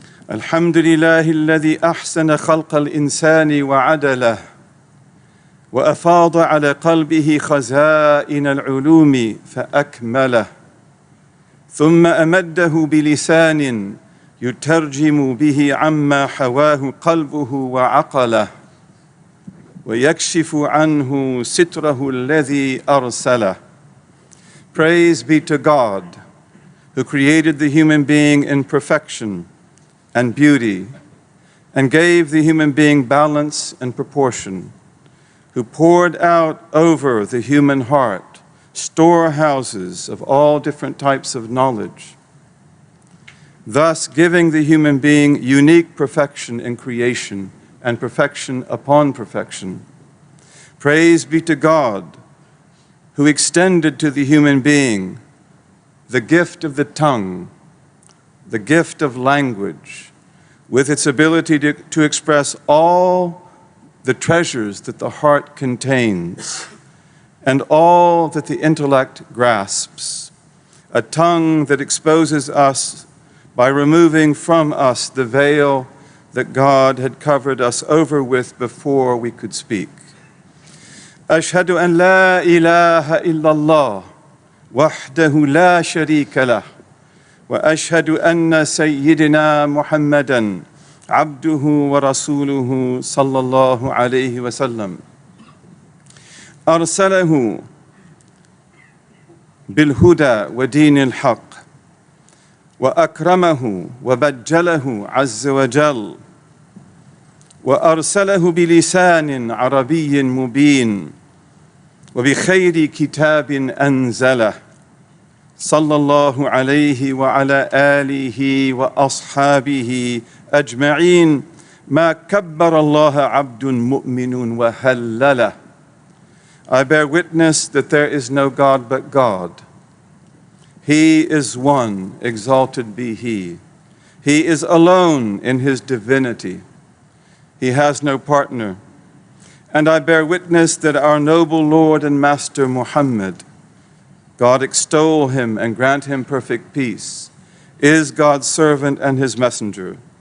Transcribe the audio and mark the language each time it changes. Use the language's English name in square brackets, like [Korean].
[Arabic] الحمد لله الذي أحسن خلق الإنسان وعدله وأفاض على قلبه خزائن العلوم فأكمله، ثم أمده بلسان يترجم به عما حواه قلبه وعقله ويكشف عنه ستره الذي أرسله. [English] Praise be to God, who created the human being in perfection and beauty, and gave the human being balance and proportion, who poured out over the human heart storehouses of all different types of knowledge, thus giving the human being unique perfection in creation and perfection upon perfection. Praise be to God, who extended to the human being the gift of the tongue, the gift of language, with its ability to express all the treasures that the heart contains and all that the intellect grasps, a tongue that exposes us by removing from us the veil that God had covered us over with before we could speak. [Arabic] أشهد أن لا إله إلا الله وحده لا شريك له وأشهد أن سيدنا محمدًا عبده ورسوله صلى الله عليه وسلم أرسله بالهدى ودين الحق وأكرمه وبجله عز وجل وأرسله بلسان عربي مبين وبخير كتاب أنزله صلى الله عليه وعلى آله وأصحابه أجمعين ما كبر الله عبد مؤمن وهلله. [English] I bear witness that there is no God but God. He is one, exalted be He. He is alone in His divinity. He has no partner. And I bear witness that our noble Lord and Master Muhammad, God extol him and grant him perfect peace, is God's servant and His messenger.